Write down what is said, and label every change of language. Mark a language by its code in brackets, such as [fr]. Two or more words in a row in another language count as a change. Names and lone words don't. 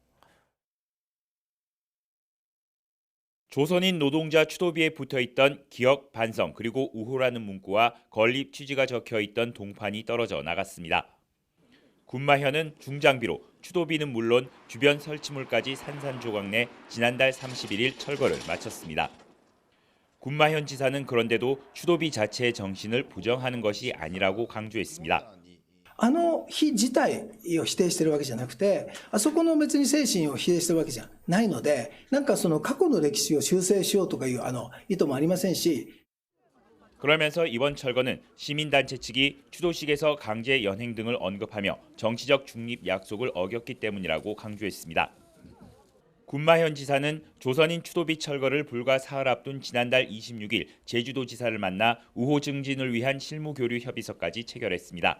[ko] 조선인 노동자 추도비에 붙어있던 기억, 반성, 그리고 우호라는 문구와 건립 취지가 적혀있던 동판이 떨어져 나갔습니다. 군마현은 중장비로 추도비는 물론 주변 설치물까지 산산조각내 지난달 31일 철거를 마쳤습니다. 군마현 지사는 그런데도 추도비 자체의 정신을 부정하는 것이 아니라고 강조했습니다. [ja] あの日自体を否定してるわけじゃなくて、あそこの別に精神を否定してるわけじゃないので、なんかその過去の歴史を修正しようとかいう意図もありませんし。 [ko] 그러면서 이번 철거는 시민단체 측이 추도식에서 강제 연행 등을 언급하며 정치적 중립 약속을 어겼기 때문이라고 강조했습니다. 군마현 지사는 조선인 추도비 철거를 불과 사흘 앞둔 지난달 26일 제주도지사를 만나 우호 증진을 위한 실무교류 협의서까지 체결했습니다.